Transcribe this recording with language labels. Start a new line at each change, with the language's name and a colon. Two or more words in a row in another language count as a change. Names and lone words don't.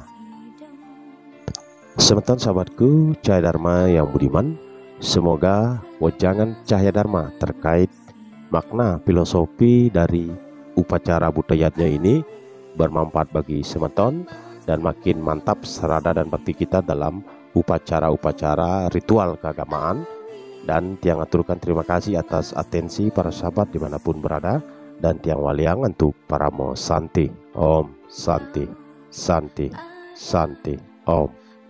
Indonesian: Semeton sahabatku Cahaya Dharma yang budiman, semoga wejangan Cahaya Dharma terkait makna filosofi dari upacara budayanya ini bermanfaat bagi semeton dan makin mantap Srada dan Bakti kita dalam upacara-upacara ritual keagamaan. Dan Tiang aturkan terima kasih atas atensi para sahabat dimanapun berada, dan Tiang waliang untuk para mo santi.
Sanskrit: Om Santi, Santi, Santi, Om.